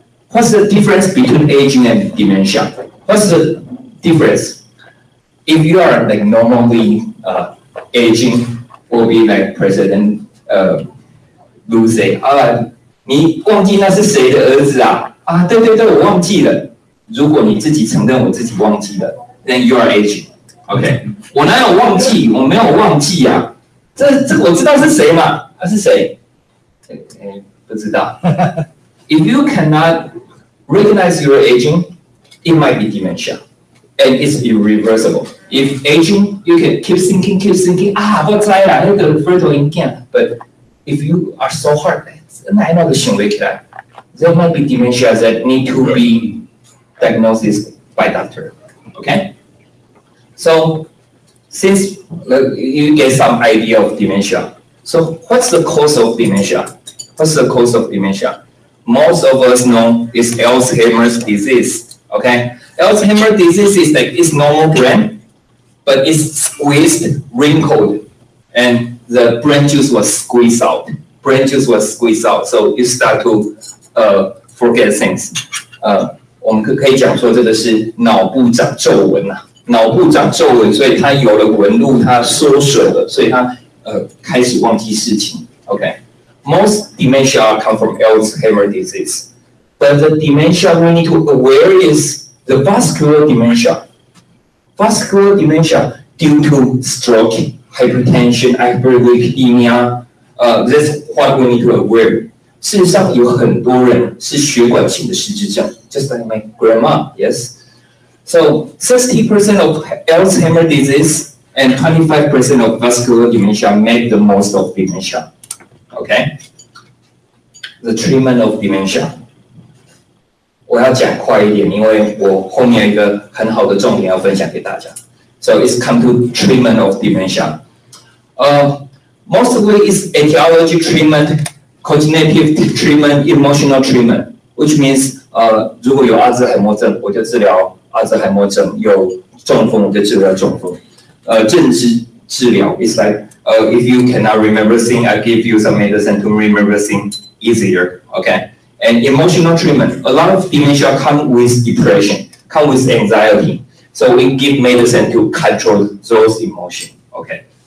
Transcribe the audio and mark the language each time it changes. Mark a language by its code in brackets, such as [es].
[en] What's the difference between aging and dementia? What's the difference? If you are like normally aging, will be like President Lucy [zh] 你忘记那是谁的儿子啊？对对对，我忘记了。如果你自己承认我自己忘记了 ， [en] then you are aging. [zh] OK， 我哪有忘记？我没有忘记啊。这我知道是谁嘛？他是谁？不知道。 [en] If you cannot recognize your aging, it might be dementia, and it's irreversible. If aging, you can keep thinking. [zh] 我知啦，那个 fertile 影响。 [en] But if you are so hard, [zh] 那个行为起来 [en] there might be dementia that need to be diagnosed by doctor. Okay? So, since you get some idea of dementia, so what's the cause of dementia? What's the cause of dementia? Most of us know is Alzheimer's disease. Okay? Alzheimer's disease is like it's normal brain, but it's squeezed, wrinkled, and the brain juice was squeezed out. Brain juice was squeezed out, so you start to forget things. [zh] 我们可以讲说这个是脑部长皱纹啊，脑部长皱纹，所以它有了纹路，它缩水了，所以它开始忘记事情。 [en] Okay, most dementia come from Alzheimer's disease, but the dementia we need to aware is the vascular dementia. Vascular dementia due to stroke, hypertension, hyperlipidemia. That's what we need to aware. [zh] 事实上，有很多人是血管型的失智症 ， [en] just like my grandma, yes. So 60% of Alzheimer's disease and 25% of vascular dementia make the most of dementia. Okay. The treatment of dementia. [zh] 我要讲快一点，因为我后面有一个很好的重点要分享给大家。 [en] So it's come to treatment of dementia. Mostly it's etiology treatment, cognitive treatment, emotional treatment, which means [zh] 如果有阿兹海默症，我就治疗阿兹海默症；有中风，我就治疗中风。 [en] 认知治疗 is like if you cannot remember things, I give you some medicine to remember things easier. Okay, and emotional treatment. A lot of dementia come with depression, come with anxiety. So we give medicine to control those emotions. Okay.